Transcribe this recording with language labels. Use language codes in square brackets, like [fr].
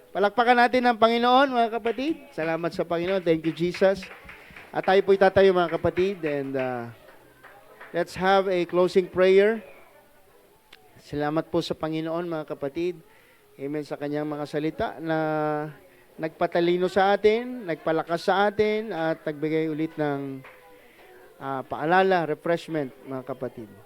[tl] Palakpakan natin ang Panginoon, mga kapatid. Salamat sa Panginoon. [en] Thank you, Jesus. [tl] At tayo po'y tatayo, mga kapatid. [en] And let's have a closing prayer. [tl] Salamat po sa Panginoon, mga kapatid. Amen sa kanyang mga salita na nagpatalino sa atin, nagpalakas sa atin, at nagbigay ulit ng paalala, refreshment, mga kapatid.